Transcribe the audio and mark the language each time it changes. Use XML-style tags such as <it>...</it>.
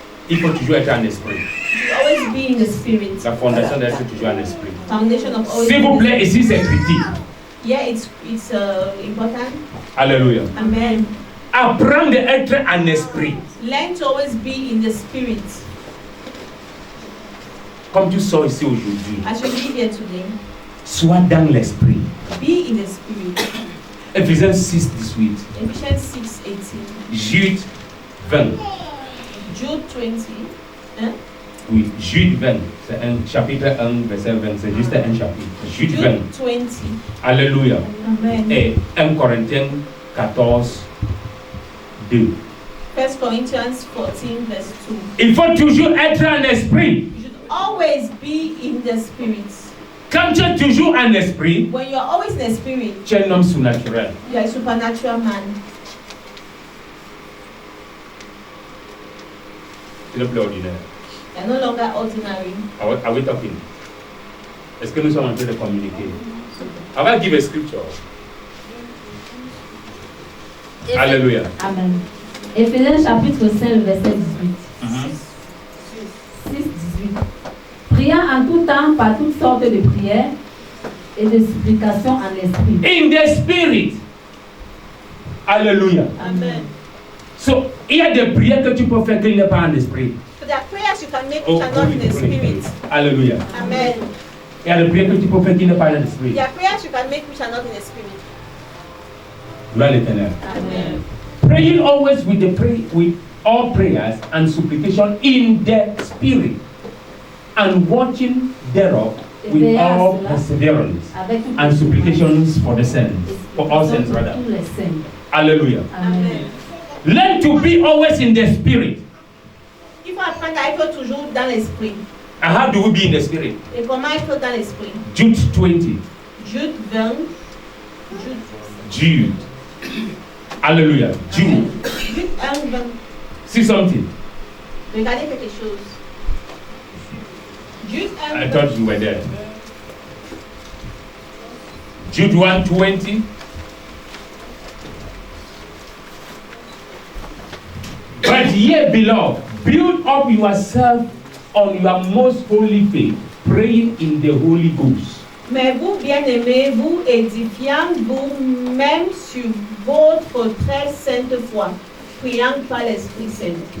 <fr>Il faut toujours être en esprit.</fr> <en>Always be in the spirit.</en> <fr>La fondation d'être toujours en esprit.</fr> <en>Foundation of always.</en> <fr>S'il vous plaît, ici c'est critique.</fr> <en>Yeah, it's important. Alléluia. Amen.</en> <fr>Apprendre à être en esprit.</fr> <en>Learn to always be in the spirit.</en> <fr>Comme tu sors ici aujourd'hui,</fr> <en>As you live here today,</en> <fr>sois dans l'esprit.</fr> <en>be in the spirit.</en> <fr>Éphésiens 6, 18.</fr> <en>Ephesians 6:18. Jude 20. Jude 20. Hein?</en> <fr>Oui, Jude 20. C'est un chapitre 1, verset 20. C'est juste un chapitre. Jude 20. Jude 20. Alléluia. Amen. Et 1 Corinthiens 14, 2.</fr> <en>1 Corinthians 14 verse 2.</en> <fr>Il faut toujours être en esprit.</fr> <en>You should always be in the spirit.</en> <fr>Quand tu es toujours en esprit,</fr> <en>When you're always in the spirit,</en> <fr>tu es un homme surnaturel.</fr> <en>you are a supernatural man.</en> <fr>Tu n'es plus ordinaire.</fr> <en>You are no longer ordinary. Are we talking?</en> <fr>Est-ce que nous sommes en train de communiquer?</fr> <en>I will give a scripture. Alléluia. Amen.</en> <fr>Éphésiens chapitre 5, verset 18. 6-18. Priant en tout temps par toutes sortes de prières et de supplications en esprit.</fr> <en>In the spirit. Alléluia. Amen.</en> <fr>So, il y a des prières que tu peux faire qu'il n'est pas en esprit.</fr> <en>So there are prayers you can make which are not in the spirit. Alléluia. Amen.</en> <fr>Il y a des prières que tu peux faire qu'il n'est pas en esprit.</fr> <en>There are prayers you can make which are not in the spirit.</en> <fr>Gloire à l'Éternel. Amen.</fr> <en>Praying always with all prayers and supplication in the spirit, and watching thereof with all perseverance and supplications for the saints, for all saints rather. Hallelujah. Amen. Learn to be always in the spirit.</en> <fr>Il faut apprendre à être toujours dans l'esprit.</fr> <en>And how do we be in the spirit?</en> <fr>Et comment être dans l'esprit? Jude 20. Jude 20. Jude. Hallelujah. Jude. Jude 1, 20.</fr> <en>See something.</en> <fr>Regardez quelque chose. Jude 1,</fr> <en>I 20. thought you were there. Jude 1:20. But ye, beloved, build up yourself on your most holy faith, praying in the Holy Ghost.</en> <fr>Mais vous, bien-aimés, vous édifiant vous-même sur votre très sainte foi, priant par l'Esprit Saint.</fr>